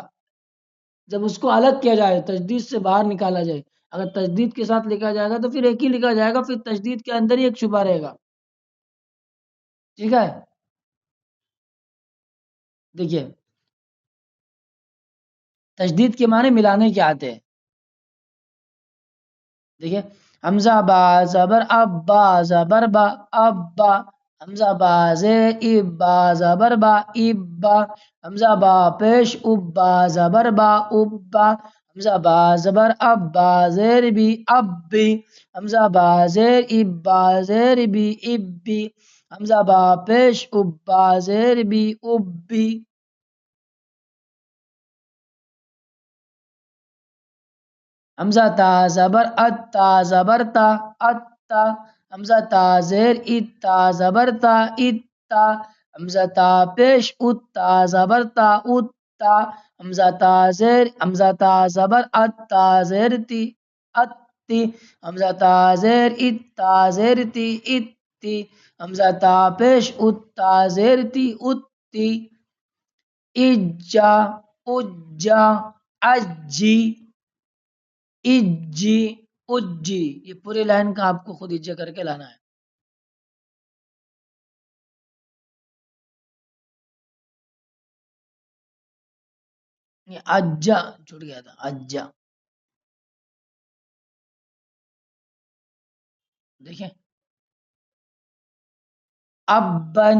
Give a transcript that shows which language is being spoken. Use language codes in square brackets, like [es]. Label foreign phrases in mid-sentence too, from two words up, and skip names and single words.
[ur] جب اس کو الگ کیا جائے، تشدید سے باہر نکالا جائے، اگر تشدید کے ساتھ لکھا جائے گا تو پھر ایک ہی لکھا جائے گا، پھر تشدید کے اندر ہی ایک چھپا رہے گا. ٹھیک ہے، دیکھیے تشدید کے معنی ملانے کے آتے ہیں. دیکھیے حمزہ با زبر اب، با زبر با، ابا. حمزہ با زیر اب، با زبر با، ابا. حمزہ با پیش اب، با زبر با، ابا. حمزہ با زبر اب، با زیر بی، ابی. حمزہ با زیر اب، با زیر بی، ابی. حمزہ با پیش اب، با زیر بی، ابی. حمزہ تا زبر ات، تا زبر تا، اتا. حمزہ تا زیر ات، تا زبر تا، اتا. حمزہ تا پیش ات، تا زبر تا، اتا. حمزہ تا زیر، حمزہ تا زبر ات، تا زیر تی، اتی. حمزہ تا زیر ات، تا زیر تی، اتی. حمزہ تا پیش ات، تا زیر تی، اتی. اجا، اجا، اجی، اجی، اجی. یہ پوری لائن کا آپ کو خود اجا کر کے لانا ہے. یہ اجا چھوٹ گیا تھا، اجا. دیکھیں ابن.